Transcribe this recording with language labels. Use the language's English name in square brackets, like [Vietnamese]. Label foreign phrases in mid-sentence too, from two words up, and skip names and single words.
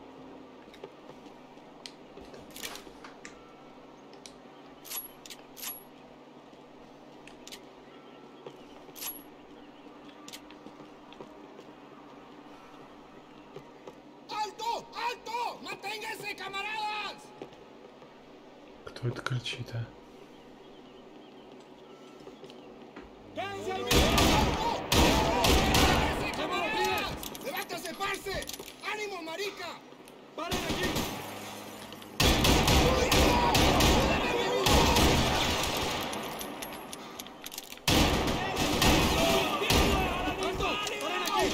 [Spanish] ¡Alto! ¡Alto! ¡Manténganse, camaradas! [Russian] Кто это кричит, а? [Spanish] ¡Quédense al mismo! ¡Quédense, camaradas! ¡Levántase, parce! ¡Ánimo, marica! ¡Paren aquí! ¡Alto! ¡Paren aquí!